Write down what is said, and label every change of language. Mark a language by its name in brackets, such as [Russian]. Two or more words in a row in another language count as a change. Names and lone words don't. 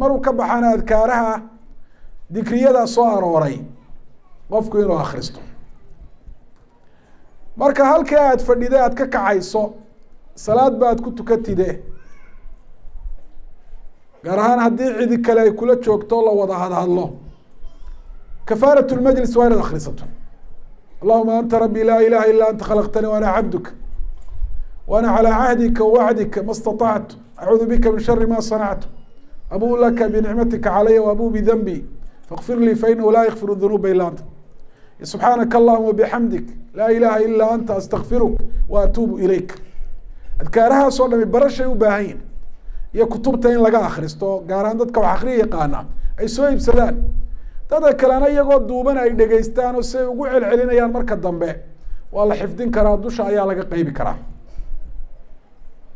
[Somali] maruu ka baxana adkaaraha dikriyada soo arooray qofku inuu akhristo. marka halkii aad fadhida aad ka kacayso salaad ba aad ku tukatide, gaar ahaan haddii cidi kale ay kula joogto la wada hadhadlo, [Arabic] كفارة المجلس [Somali] waa inaad akrisato. [Arabic] اللهma أنت ربي لا إله إلا أنت خلقتني وأنا عبدك وأنا على عهدك ووعدك ما استطعت أعوذ بك من شر ما صنعت أبوء لك بنعمتك علي وأبوء بذنبي فاغفر لي فإنه لا يغفر الذنوب إلا أنت سبحانك اللهم وبحمدك لا إله إلا أنت أستغفرك وأتوب إليك. [Somali] adkaarahaas oo dhami barashay u baahan yihin iyo kutubta in laga akhristo, gaar ahaan dadka wax akhriya yaqaana ay soo iibsadaan. dadka kalena iyagoo duuban ay dhegaystaan oo say ugu celcelinayaan marka dambe waa la xifdin karaa, dusha ayaa laga qaybi karaa.